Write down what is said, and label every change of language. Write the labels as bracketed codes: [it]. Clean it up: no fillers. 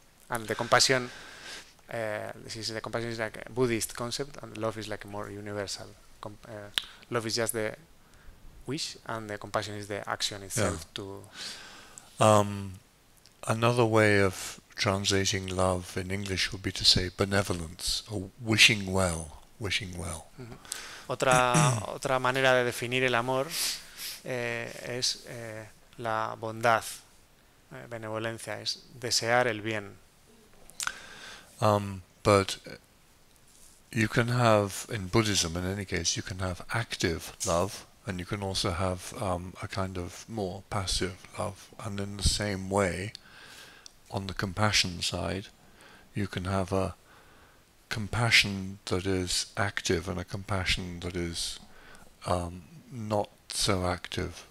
[en] And the compassion, the compassion is like a Buddhist concept, and love is like a more universal. Love is just the wish, and the compassion is the action itself. Another way of translating love in English would be to say benevolence, or wishing well. [es] Otra manera de definir el amor es la bondad, benevolencia, es desear el bien. [en] But you can have, in Buddhism in any case, you can have active love, and you can also have a kind of more passive love. And in the same way, on the compassion side, you can have a compassion that is active and a compassion that is not so active.